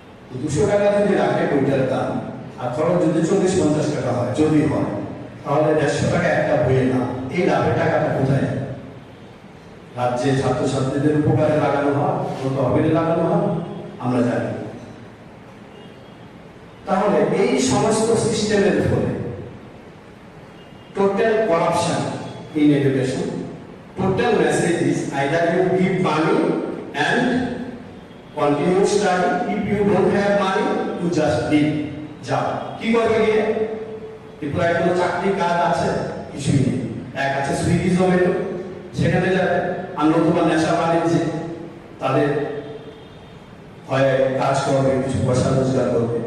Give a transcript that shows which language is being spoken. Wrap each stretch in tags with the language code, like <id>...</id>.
<bn>200 টাকা যদি রাখে বইটার দাম, আর খরচ যদি 40-50 টাকা হয়, যদি হয়, তাহলে 150 টাকা একটা বইয়ের দাম। এই লাভের টাকাটা কোথায়? রাজ্যে ছাত্রছাত্রীদের উপকারে লাগানো হয়, তহবিলে লাগানো হয়, আমরা জানি। তাহলে এই সমস্ত সিস্টেমের ফলে total corruption</bn> <en>in education, total message is either you give money and continue study, if you don't have money you just leave.</en> <bn>যাও, কি করবে গিয়ে? ত্রিপুরায় কোনো চাকরি কাজ আছে? কিছুই নেই। এক আছে সুইগি জোম্যাটো, সেখানে যাবে। আর নতুবা নেশা বাণিজ্যে তাদের হয় কাজ করবে, কিছু পয়সা রোজগার করবে।</bn>